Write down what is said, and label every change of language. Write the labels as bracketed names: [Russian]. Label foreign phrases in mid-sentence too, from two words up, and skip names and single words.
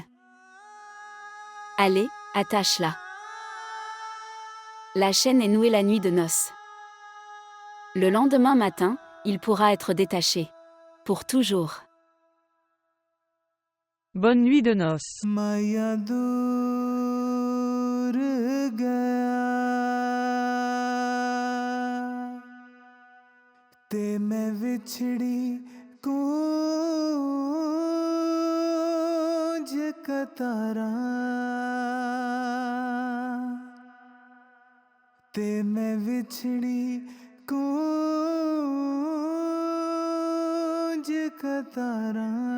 [French] Allez, attache-la. La chaîne est nouée la nuit de noces. Le lendemain matin, il pourra être détaché. Pour toujours. Bonne nuit de noces. [Punjabi] ते मैं विछड़ी कूंज कतारा ते मैं विछड़ी कूंज कतारा